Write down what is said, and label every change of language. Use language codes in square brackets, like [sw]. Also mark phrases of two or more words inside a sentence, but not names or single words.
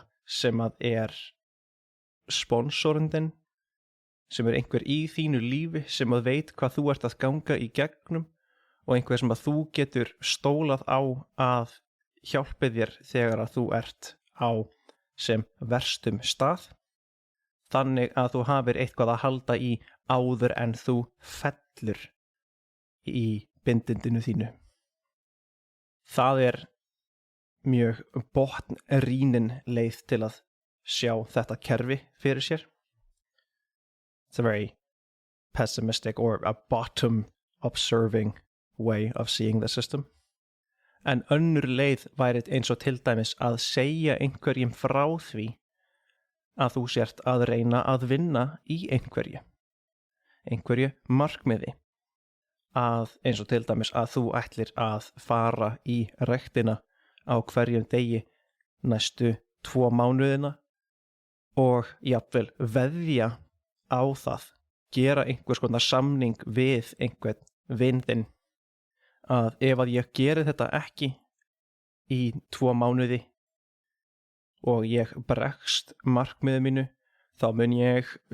[is] sem að sponsorinn þinn, sem einhver í þínu lífi sem að veit hvað þú ert að ganga í gegnum og einhver sem að þú getur stólað á að hjálpi þér þegar að þú ert á sem verstum stað, þannig að þú hafir eitthvað að halda í áður en þú fellur í bindindinu þínu. Það mjög botnrýnin leið til að sjá þetta kerfi fyrir sér. [en] It's a very pessimistic or a bottom observing way of seeing the system. [is] En önnur leið væri eins og til dæmis að segja einhverjum frá því að þú sért að reyna að vinna í einhverju markmiði, að eins og til dæmis að þú ætlir að fara í ræktina á hverjum degi næstu 2 mánuðina og jafnvel veðja á það, gera einhvers konar samning við einhvern vin þinn að ef að ég geri þetta ekki í 2 mánuði og ég bregst markmiði mínu, þá mun ég